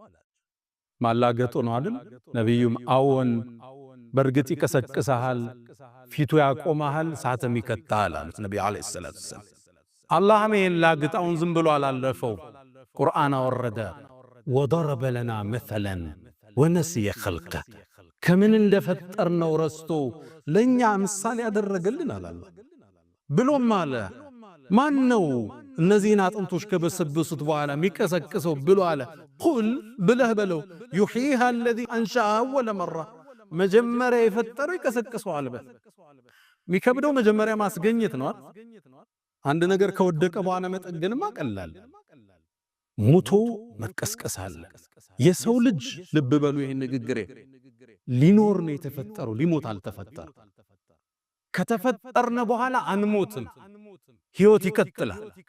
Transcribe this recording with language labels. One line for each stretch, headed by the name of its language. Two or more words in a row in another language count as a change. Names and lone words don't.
Amharic: ማላገጡ ነው አይደል ነብዩም አዎን በርግጥ ይቀሰቅሳል ፊቱ ያቆማል ሳተም ይከታል አሉት ነብዩ
Arabic: عليه الصلاة والسلام
Amharic: አላህም ይላግጣውን ዝም ብሎ አላለፈው ቁርአን አወረደ
Arabic: ወضرب لنا مثلا ونسي خلقه
Amharic: ከምን እንደፈጠርነው ረስቶ ለኛ ምሳሌ ያደረገልን አላህ ብሎም አለ ማን ነው እነዚህን አጥንቶች ከበሰበሱት በኋላ የሚቀሰቅሰው ብሎ አለ ቁል ብለህ በለው
Arabic: يحييها الذي انشأها اول مره
Amharic: መጀመሪያ የፈጠረው ይቀሰቅሰዋል በል የሚከብደው መጀመሪያ ማስገኘት ነው አንድ ነገር ከወደቀ በኋላ መጠገንማ ቀላል ሙቶ መቀስቀስ አለ የሰው ልጅ ልብ በሉ ይሄን ንግግሬ ሊኖር ነው የተፈጠረው ሊሞት አልተፈጠረ ከተፈጠርነ በኋላ አንሞትም ሕይወት ይቀጥላል